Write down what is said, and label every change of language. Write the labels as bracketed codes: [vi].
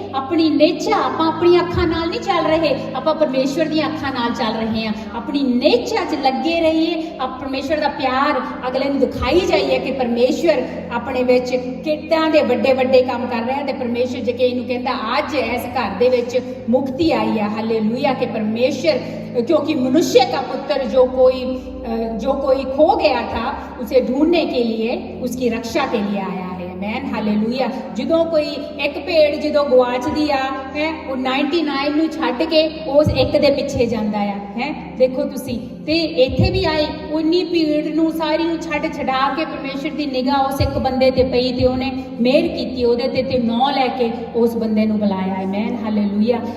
[pa] ਆਪਣੀ ਨੇਚਾ ਆਪਾਂ ਆਪਣੀਆਂ ਅੱਖਾਂ ਨਾਲ ਨਹੀਂ ਚੱਲ ਰਹੇ, ਆਪਾਂ ਪਰਮੇਸ਼ਰ ਦੀਆਂ ਅੱਖਾਂ ਨਾਲ ਚੱਲ ਰਹੇ ਹਾਂ। ਆਪਣੀ ਨੇਚਾ 'ਚ ਲੱਗੇ ਰਹੀਏ, ਪਰਮੇਸ਼ਰ ਦਾ ਪਿਆਰ ਅਗਲੇ ਨੂੰ ਦਿਖਾਈ ਜਾਈਏ ਕਿ ਪਰਮੇਸ਼ਰ ਆਪਣੇ ਵਿੱਚ ਕਿੱਦਾਂ ਦੇ ਵੱਡੇ ਕੰਮ ਕਰ ਰਿਹਾ। ਤੇ ਪਰਮੇਸ਼ਰ ਜਕਈ ਨੂੰ ਕਹਿੰਦਾ ਅੱਜ ਇਸ ਘਰ ਦੇ ਵਿੱਚ ਮੁਕਤੀ ਆਈ ਹੈ। ਹਾਲੇਲੂਇਆ। ਕਿ ਪਰਮੇਸ਼ਰ, [hi] क्योंकि मनुष्य का पुत्र जो कोई खो गया था उसे ढूंढने के लिए, उसकी रक्षा के लिए आया है। आमेन, हालेलुया। [pa] ਜਦੋਂ ਕੋਈ ਇੱਕ ਭੇਡ ਜਦੋਂ ਗਵਾਚਦੀ ਆ ਹੈ, ਉਹ 99 ਨੂੰ ਛੱਡ ਕੇ ਉਸ ਇੱਕ ਦੇ ਪਿੱਛੇ ਜਾਂਦਾ ਆ ਹੈ। ਦੇਖੋ ਤੁਸੀਂ, ਤੇ ਇੱਥੇ ਵੀ ਆਏ ਉਨੀ ਭੀੜ ਨੂੰ ਸਾਰੀ ਨੂੰ ਛਡਾ ਕੇ ਪਰਮੇਸ਼ਰ ਦੀ ਨਿਗਾਹ ਉਸ ਇੱਕ ਬੰਦੇ ਤੇ ਪਈ ਤੇ ਉਹਨੇ ਮਿਹਰ ਕੀਤੀ ਉਹਦੇ ਤੇ ਨਾਂ ਲੈ ਕੇ ਉਸ ਬੰਦੇ ਨੂੰ ਬੁਲਾਇਆ। Amen, hallelujah.